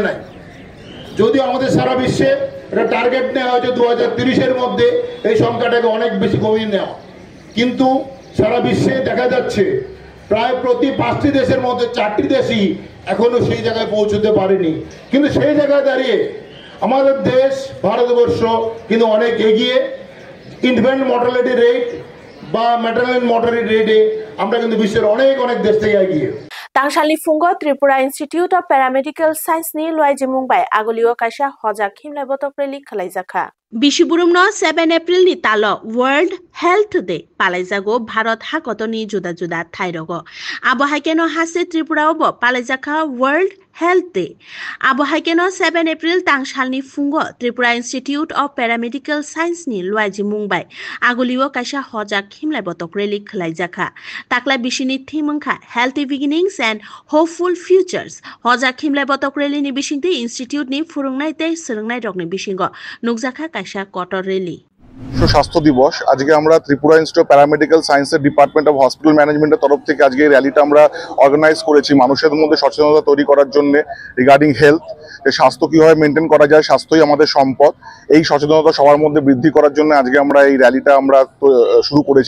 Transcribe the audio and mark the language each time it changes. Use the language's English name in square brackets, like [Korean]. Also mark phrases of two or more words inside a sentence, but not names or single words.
[Bangla] নাই যদিও আমাদের সারা বিশ্বে এটা টার্গেট নেওয়া হয়েছে 2030-এর মধ্যে এই সংখ্যাটাকে অনেক বেশি কমিয়ে নেওয়া কিন্তু সারা বিশ্বে দেখা যাচ্ছে প্রায় প্রতি 5টি দেশের মধ্যে 4টি দেশই এখনো সেই জায়গায় পৌঁছতে পারেনি কিন্তু সেই জায়গায় দাঁড়িয়ে আমাদের দেশ ভারতবর্ষ কিন্তু অনেক এগিয়ে [English] infant mortality rate [Bangla] বা [English] maternal mortality rate [Bangla] আমরা কিন্তু বিশ্বের অনেক অনেক দেশ থেকে এগিয়ে [Kok Borok] Tangshali Fungo Tripura Institute of Paramedical Science ni luaiji Mumbai agoliwo kaisa hojak himlai botok reli khalaijaka. Bishiburum no 7 April ni talo World Health Day palaijago Bharat hakotoni juda juda thairogo. Abo haikeno hase Tripura obo palaijaka World Health Day. Abo haikeno 7 April Tangshali Fungo Tripura Institute of Paramedical Science ni luaiji Mumbai agoliwo kaisa hojak himlai botok reli khalaijaka. Takla bishini thimungkha Healthy Beginnings and Hopeful Futures. Hojak himlai botok reli ni bishingti institute ni furungnai tei srungnai rokni bishingo nukjaka kaisa kotor reli. [Bangla] স্বাস্থ্য দিবস আজকে আমরা ত্রিপুরা ইনস্টিটিউট অফ প্যারামেডিক্যাল সায়েন্সের ডিপার্টমেন্ট অফ হসপিটাল ম্যানেজমেন্টের তরফ থেকে আজকে এই র্যালিটা আমরা অর্গানাইজ করেছি মানুষের মধ্যে সচেতনতা তৈরি করার জন্য [English] regarding health, [Bangla] যে স্বাস্থ্য কীভাবে মেনটেন করা যায়, স্বাস্থ্যই আমাদের সম্পদ। এই সচেতনতা সবার মধ্যে বৃদ্ধি করার জন্য আজকে আমরা এই র্যালিটা আমরা শুরু করেছি।